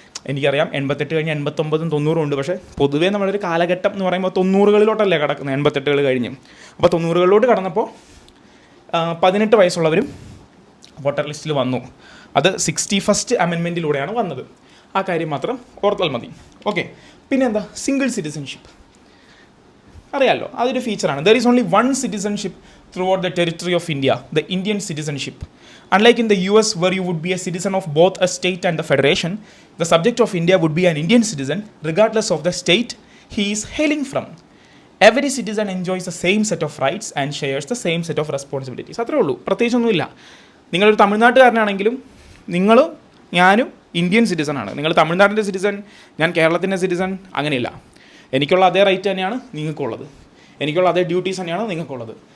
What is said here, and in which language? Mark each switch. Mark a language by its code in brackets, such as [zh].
[ml] എനിക്കറിയാം 88 കഴിഞ്ഞ് 89 90 ഉണ്ട്. പക്ഷേ പൊതുവേ നമ്മളൊരു കാലഘട്ടം എന്ന് പറയുമ്പോൾ 90കളിലോട്ടല്ലേ കിടക്കുന്നത്, 88കൾ കഴിഞ്ഞ്. അപ്പോൾ 90കളിലോട്ട് കടന്നപ്പോൾ 18 വയസ്സുള്ളവരും വോട്ടർ ലിസ്റ്റിൽ വന്നു. അത് 61st അമെൻമെൻറ്റിലൂടെയാണ് വന്നത്. ആ കാര്യം മാത്രം ഓർത്താൽ മതി. ഓക്കെ. പിന്നെ സിംഗിൾ സിറ്റിസൺഷിപ്പ് അറിയാമല്ലോ, അതൊരു ഫീച്ചറാണ്. [en] There is only one citizenship throughout the territory of India, the Indian citizenship. Unlike in the US, where you would be a citizen of both a state and the federation, the subject of India would be an Indian citizen regardless of the state he is hailing from. Every citizen enjoys the same set of rights and shares the same set of responsibilities. [ml] അത്രേ ഉള്ളൂ, പ്രത്യേകിച്ചൊന്നുമില്ല. നിങ്ങളൊരു തമിഴ്നാട്ടുകാരനാണെങ്കിലും നിങ്ങളും ഞാനും Indian സിറ്റിസണാണ്. നിങ്ങൾ തമിഴ്നാടിൻ്റെ citizen, ഞാൻ കേരളത്തിൻ്റെ citizen, അങ്ങനെയില്ല. എനിക്കുള്ള അതേ റൈറ്റ് തന്നെയാണ് നിങ്ങൾക്കുള്ളത്, എനിക്കുള്ള അതേ ഡ്യൂട്ടീസ് തന്നെയാണ് നിങ്ങൾക്കുള്ളത്.